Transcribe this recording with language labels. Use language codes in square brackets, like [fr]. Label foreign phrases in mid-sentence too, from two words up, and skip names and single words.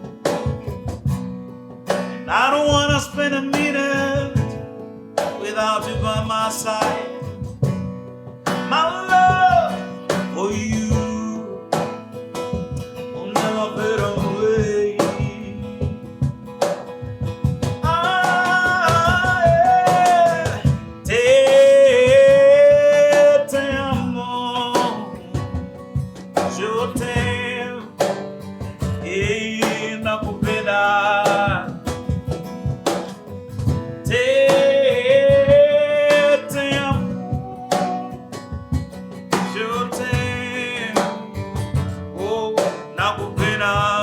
[en] And I don't wanna spend a minute without you by my side. My love for you will never fade away. [pt] Te amo. Eu tenho e nakupenda. Te amo. Eu tenho oh nakupenda.